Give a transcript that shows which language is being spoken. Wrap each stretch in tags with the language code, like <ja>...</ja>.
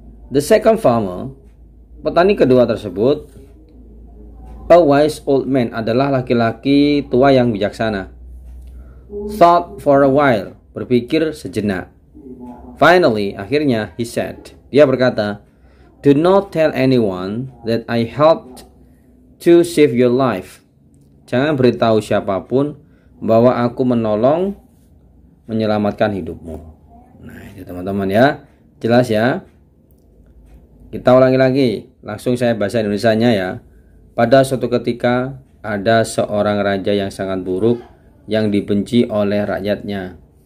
<en>The second farmer,</en> <id>petani kedua tersebut,</id> <en>a wise old man,</en> <id>adalah laki-laki tua yang bijaksana.</id> <en>Thought for a while,</en> <id>berpikir sejenak.</id> <en>Finally,</en> <id>akhirnya,</id> <en>he said,</en> <id>dia berkata,</id> <en>do not tell anyone that I helped to save your life.</en> <id>Jangan beritahu siapapun bahwa aku menolong menyelamatkan hidupmu. Nah, itu teman-teman ya. Jelas ya? Kita ulangi lagi. Langsung saya bahasa Indonesianya ya. Pada suatu ketika, ada seorang raja yang sangat buruk, yang dibenci oleh rakyatnya.</id>